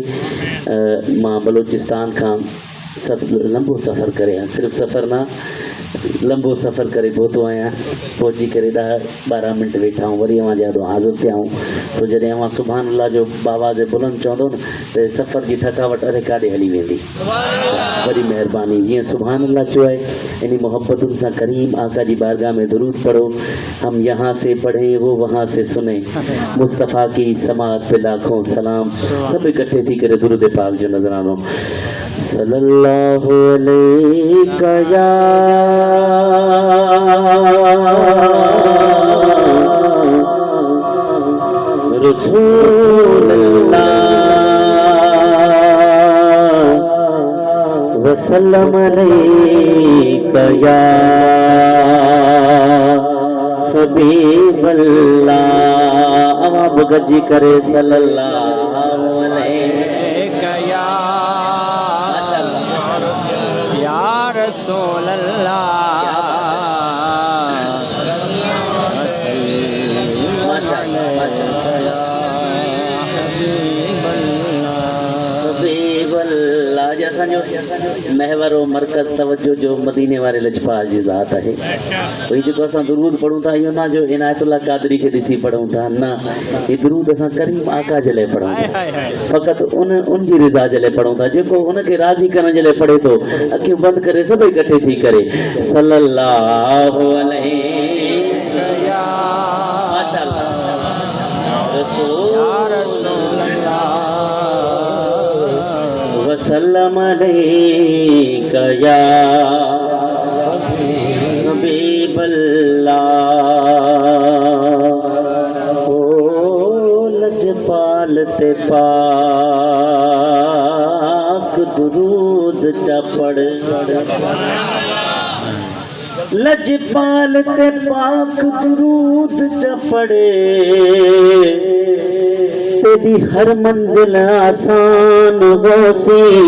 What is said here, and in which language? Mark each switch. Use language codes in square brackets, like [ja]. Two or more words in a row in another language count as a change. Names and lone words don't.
[sd] मां बलोचिस्तान खां लंबो सफ़र करे आहियां, सिर्फ़ु सफ़र न लंबो सफ़र करे पहुतो आहियां। पहुची करे 10-12 मिंट वेठा आहियूं, वरी अव्हां जे ॾाढो हाज़िर थिया आहियूं। सो जॾहिं अव्हां [ar] سبحان الله [sd] जो बावाज़ बुलंद चवंदो न, त सफ़र जी थकावट अरे काॾे हली वेंदी। वॾी महिरबानी, जीअं [ar] سبحان الله [sd] चयो आहे, इन मोहब्बतुनि सां करीम आका जी बारगाह में दुरूद पढ़ो। [ur] ہم یہاں سے پڑھیں وہ وہاں سے سنے، مصطفیٰ کی سماعت پہ لاکھوں سلام. [sd] सब इकट्ठे थी करे दुरूद पाक जो नजरानो। [ar] صلى الله عليك يا رسول الله وسلم عليك يا حبيب الله. [sd] अवां बगजी करे [ar] صلى الله عليك يا رسول الله. [sd] महवर और मरकज़ तवज्जो जो मदीने वारे लजपाल जी ज़ात है। वही जो असां दुरूद पढ़ूं था, इहो ना जो इनायतुल्लाह कादरी के ॾिसी पढ़ूं था, न, ये दुरूद असां करीम आका जे लाइ पढ़ूं था, फ़क़त उन जी रिज़ा जे लाइ पढ़ूं था। जेको उनखे राज़ी करण जे लाइ पढ़े थो, अखियूं बंदि करे सभई इकट्ठे थी करे [ar] صلى الله عليه وسلم عليك يا حبيب الله. [skr] او لجپال تے پاک درود چا پڑھ، لجپال تے پاک درود چا پڑھے، تیری ہر منزل آسان ہوسی.